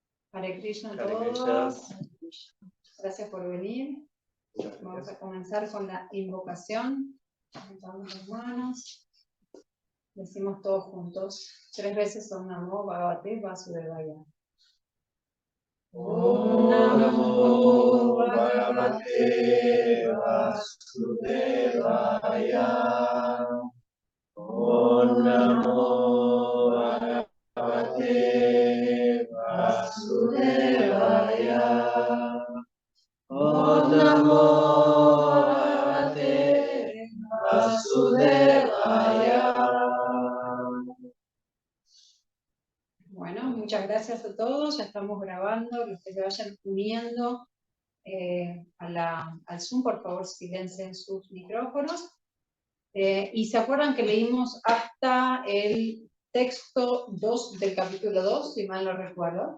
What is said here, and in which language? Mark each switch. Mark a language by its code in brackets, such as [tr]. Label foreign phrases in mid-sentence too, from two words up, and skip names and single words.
[sa] Hare Krishna a Hare Krishna. [es] todos. Gracias por venir. Vamos a comenzar con la invocación. Levantamos las manos. Decimos todos juntos 3 veces [sa] Om Namo Bhagavate Vasudevaya. Om Namo Bhagavate Vasudevaya. Om Namo Bhagavate Vasudevaya. Om Namo Bhagavate Vasudevaya. [es] Bueno, muchas gracias a todos. Ya estamos grabando. Los que se vayan uniendo al Zoom, por favor, silencien sus micrófonos. Y se acuerdan que leímos hasta el texto 2 del capítulo 2, si mal no recuerdo.